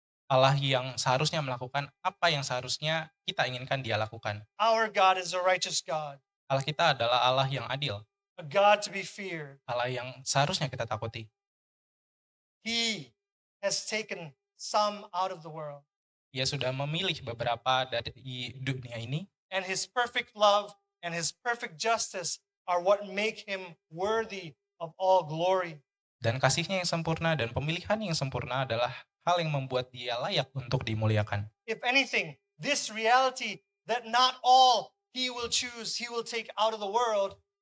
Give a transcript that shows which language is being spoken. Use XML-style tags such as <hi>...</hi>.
<id>Allah yang seharusnya melakukan apa yang seharusnya kita inginkan Dia lakukan.</id> <en>Our God is a righteous God,</en> <id>Allah kita adalah Allah yang adil,</id> <en>a God to be feared.</en> <id>Allah yang seharusnya kita takuti.</id> <en>He has taken some out of the world,</en> <id>Ia sudah memilih beberapa dari dunia ini,</id> <en>and his perfect love and his perfect justice are what make him worthy of all glory.</en> <id>dan kasih-Nya yang sempurna dan pemilihan yang sempurna adalah hal yang membuat Dia layak untuk dimuliakan.</id> <en>If anything, this reality that not all he will choose, he will take out of the world.</en>